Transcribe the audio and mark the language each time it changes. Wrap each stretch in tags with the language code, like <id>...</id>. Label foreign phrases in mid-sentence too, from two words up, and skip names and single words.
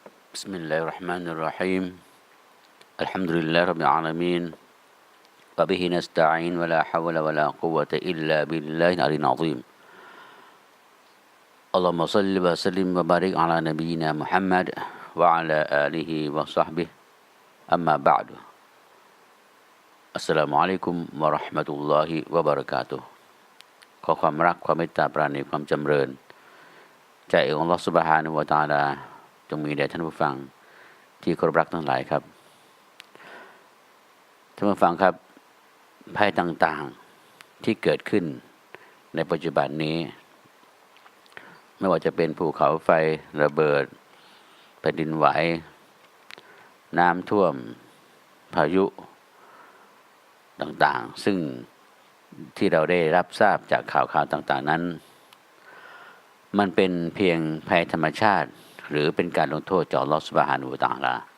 <ar>بسم الله الرحمن الرحيم الحمد لله رب العالمين وبه نستعين ولا حول ولا قوة إلا بالله العلي العظيم اللهم صل وسلم وبارك على نبينا محمد وعلى آله وصحبه أما بعد السلام عليكم ورحمة الله وبركاته</ar> <th>ขอความรักความเมตตาปราณีความจำเริญจากอัลลอฮฺซุบฮานะฮูวะตะอาลาจงมีแด่ท่านผู้ฟังที่เคารพรักทั้งหลายครับ ท่านผู้ฟังครับภัยต่างๆที่เกิดขึ้นในปัจจุบันนี้ไม่ว่าจะเป็นภูเขาไฟระเบิดแผ่นดินไหวน้ำท่วมพายุต่างๆซึ่งที่เราได้รับทราบจากข่าวต่างๆนั้นมันเป็นเพียงภัยธรรมชาติหรือเป็นการลงโทษจากอัลเลาะห์</th> <ar>سبحانه وتعالى</ar>